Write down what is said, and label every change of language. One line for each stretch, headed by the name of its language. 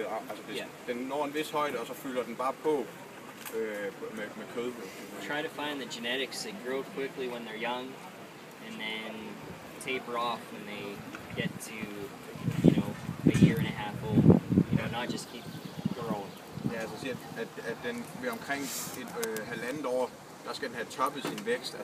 Danish: Altså den når en vis højde, og så fylder den bare på med kød.
English: Try to find the genetics that grow quickly when they're young, and then taper off when they get to, a year and a half old. Not just keep growing.
Danish: Ja, altså siger, at den ved omkring et halvandet år, der skal den have toppet sin vækst.